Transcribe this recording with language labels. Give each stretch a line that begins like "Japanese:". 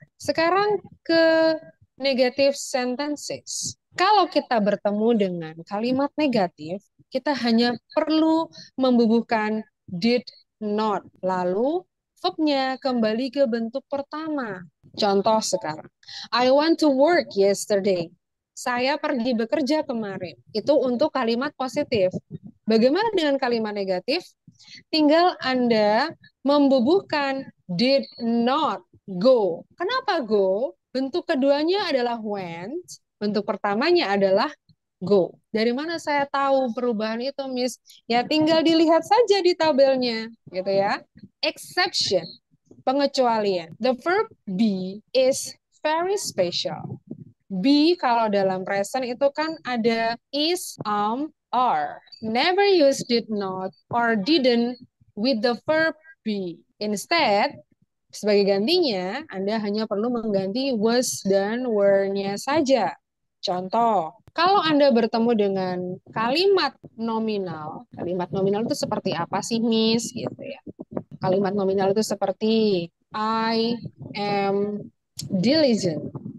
Indonesian: Sekarang ke negative sentences. Kalau kita bertemu dengan kalimat negatif, kita hanya perlu membubuhkan did not. Lalu verbnya kembali ke bentuk pertama. Contoh sekarang.
English: I went to work yesterday.
Indonesian: Saya pergi bekerja kemarin. Itu untuk kalimat positif. Bagaimana dengan kalimat negatif? Tinggal Anda membubuhkan did not go. Kenapa go? Bentuk keduanya adalah went. Bentuk pertamanya adalah go. Dari mana saya tahu perubahan itu, Miss? Ya tinggal dilihat saja di tabelnya, gitu ya. Exception, pengecualian.
English: The verb be is very special.
Indonesian: Be kalau dalam present itu kan ada is, are.
English: Never use did not or didn't with the verb be. Instead,
Indonesian: sebagai gantinya, Anda hanya perlu mengganti was dan were-nya saja. Contoh, kalau Anda bertemu dengan kalimat nominal itu seperti apa sih, Miss? Gitu ya. Kalimat nominal itu seperti
English: I am diligent.